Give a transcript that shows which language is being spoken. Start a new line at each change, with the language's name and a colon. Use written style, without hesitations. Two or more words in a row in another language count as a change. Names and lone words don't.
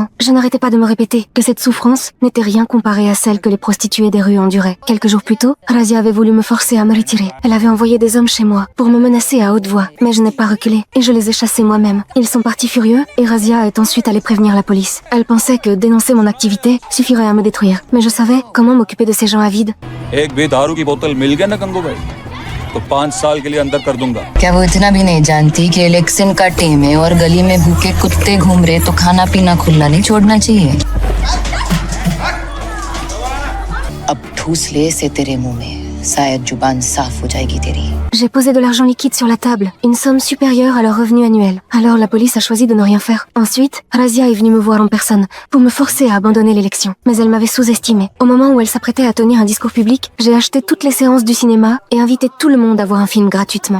French: Je n'arrêtais pas de me répéter que cette souffrance n'était rien comparée à celle que les prostituées des rues enduraient. Quelques jours plus tôt, Razia avait voulu me forcer à me retirer. Elle avait envoyé des hommes chez moi pour me menacer à haute voix, mais je n'ai pas reculé et je les ai chassés moi-même. Ils sont partis furieux et Razia est ensuite allée prévenir la police. Elle pensait que dénoncer mon activité suffirait à me détruire, mais je savais comment m'occuper de ces gens avides.
Hindi: एक भी दारू की बोतल मिल गया ना गंगू भाई तो 5 साल के लिए अंदर कर दूंगा। क्या वो इतना भी नहीं जानती कि इलेक्शन का टीम है और गली में भूखे कुत्ते घूम रहे तो खाना पीना खुला नहीं छोड़ना चाहिए। अब ठूस ले से तेरे मुंह में, शायद जुबान साफ हो जाएगी तेरी।
French: J'ai posé de l'argent liquide sur la table, une somme supérieure à leur revenu annuel. Alors la police a choisi de ne rien faire. Ensuite, Razia est venue me voir en personne pour me forcer à abandonner l'élection. Mais elle m'avait sous-estimée. Au moment où elle s'apprêtait à tenir un discours public, j'ai acheté toutes les séances du cinéma et invité tout le monde à voir un film gratuitement.